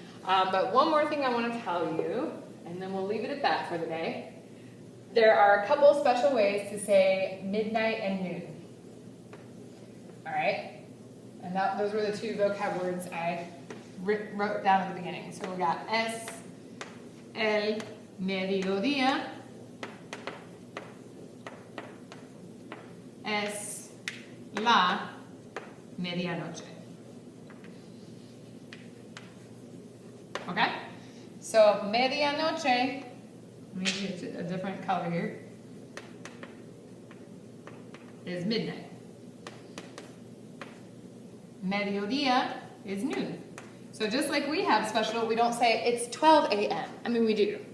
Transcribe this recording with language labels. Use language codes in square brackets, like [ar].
[en] But one more thing I want to tell you, and then we'll leave it at that for the day. There are a couple special ways to say midnight and noon. All right? And those were the 2 vocab words I wrote down at the beginning. [es] So we got es el mediodía, es la medianoche. [en] Okay? So medianoche, maybe it's a different color here, is midnight. Mediodía is noon. So just like we have special, we don't say it's 12 a.m. I mean, we do.